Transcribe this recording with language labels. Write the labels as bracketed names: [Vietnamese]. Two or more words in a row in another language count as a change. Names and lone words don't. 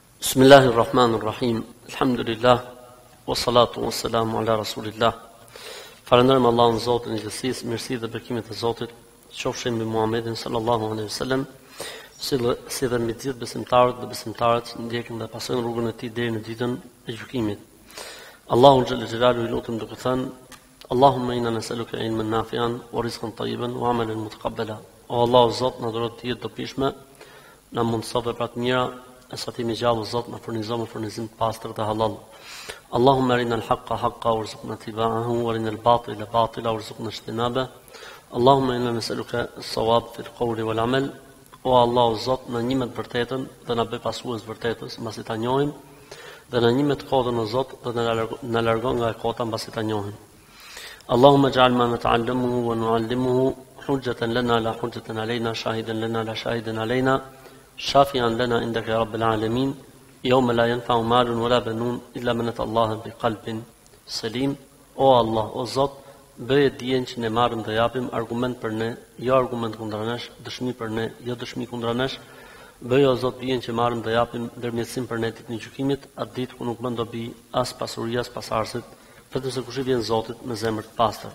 [Arabic] بسم الله الرحمن الرحيم. الحمد لله. والصلاة والسلام على رسول الله. [Albanian] Falenderojmë Allahun Zotin e gjithësisë, mirësi dhe bekimet e Zotit qofshin mbi Muhammedin [Arabic] صلى الله عليه وسلم, [Albanian] si dhe mbi të gjithë besimtarët dhe besimtarët që ndjekin dhe pasojnë rrugën e tij deri në ditën e gjykimit. Allahu [Arabic] جل جلاله [Albanian] i lutem duke thënë: [Arabic] اللهم إنا نسألك علما نافعا ورزقا طيبا وعملا متقبلا. [Albanian] O Allah, Zot, na dhuro të jetë dobishme, na mundëso vepra të mira, e sa ti më gjallë Zot, na furnizo me furnizim të pastër të halal. [Arabic] اللهم أرنا الحق حقا وارزقنا اتباعه وأرنا الباطل باطلا وارزقنا اجتنابه. اللهم إنا نسألك الصواب في القول والعمل. [Albanian] O Allah, Zot, na njeh të vërtetën dhe na bëj pasues vërtetës, mbasi ta njohim, dhe na njeh të kodën o Zot, dhe na largon nga e kota mbasi ta njohim. [Arabic] اللهم اجعل ما نتعلمه ونعلمه حجة لنا لا حجة علينا شاهدا لنا لا شاهدا علينا شافعا لنا عندك يا رب العالمين يوم لا ينفع مال ولا بنون إلا من أتى الله بقلب سليم. [Albanian] O Allah, o Zot, bëje dijen që ne marrim dhe japim argument për ne, jo argument kundër nesh, dëshmi për ne, jo dëshmi kundër nesh. Bëje o Zot dijen që marrim dhe japim ndërmjetësim për ne ditën e gjykimit, atë ditë ku nuk bën dobi as pasuria as pasardhësit, vetëm se kush i vjen Zotit me zemër të pastër.